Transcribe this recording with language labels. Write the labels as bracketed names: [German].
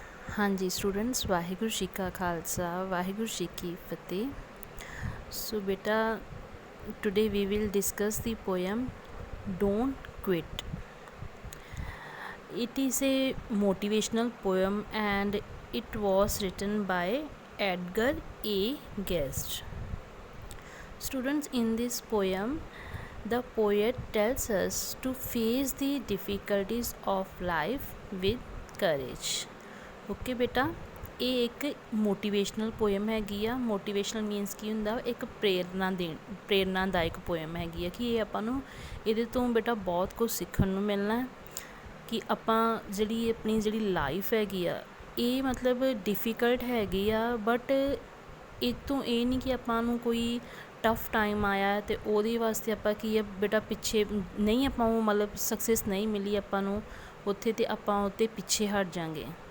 [Hindi] हाँ जी स्टूडेंट्स, वाहिगुरू जी का खालसा वाहिगुरू जी की फतेह। [English] So बेटा, today we will discuss the poem don't quit. It is a motivational poem and it was written by Edgar A. Guest. Students, in this poem, the poet tells us to face the difficulties of life with courage. [Punjabi] Okay ਬੇਟਾ, ਇਹ ਇੱਕ motivational poem ਹੈਗੀ ਆ। Motivational means ਕੀ ਹੁੰਦਾ, ਇੱਕ ਪ੍ਰੇਰਨਾਦਾਇਕ poem ਹੈਗੀ ਆ ਕਿ ਇਹ ਆਪਾਂ ਨੂੰ ਇਹਦੇ ਤੋਂ ਬੇਟਾ ਬਹੁਤ ਕੁਝ ਸਿੱਖਣ ਨੂੰ ਮਿਲਣਾ ਕਿ ਆਪਾਂ ਆਪਣੀ ਲਾਈਫ ਹੈਗੀ ਆ, ਇਹ ਮਤਲਬ ਡਿਫੀਕਲਟ ਹੈਗੀ ਆ, ਬਟ ਇਹ ਤੋਂ ਇਹ ਨਹੀਂ ਕਿ ਆਪਾਂ ਨੂੰ ਕੋਈ ਟਫ ਟਾਈਮ ਆਇਆ ਅਤੇ ਉਹਦੇ ਵਾਸਤੇ ਆਪਾਂ ਕੀ ਆ ਬੇਟਾ ਪਿੱਛੇ ਨਹੀਂ, ਆਪਾਂ ਉਹ ਮਤਲਬ ਸਕਸੈਸ ਨਹੀਂ ਮਿਲੀ ਆਪਾਂ ਨੂੰ ਉੱਥੇ, ਅਤੇ ਆਪਾਂ ਉੱਤੇ ਪਿੱਛੇ ਹਟ ਜਾਂਗੇ।